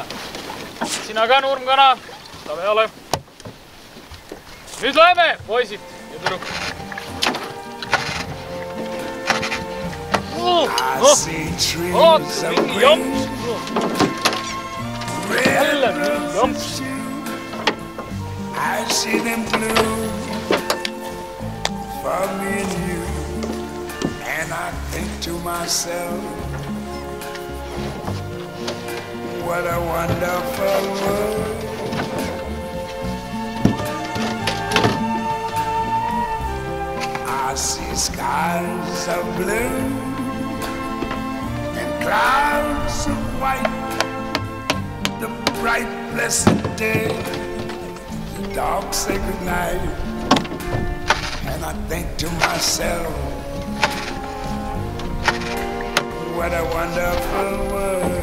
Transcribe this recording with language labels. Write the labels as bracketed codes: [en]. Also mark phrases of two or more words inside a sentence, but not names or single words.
[et] Sina ka, Nurmkana. Ta peale. Nüüd loeme, poisid ja tüdruk. Oota, mingi jomps. Jälle mingi jomps. [en] I see them blue for me and you, and I think to myself, what a wonderful world. I see skies of blue and clouds of white, the bright blessed day, the dark sacred night, and I think to myself, what a wonderful world.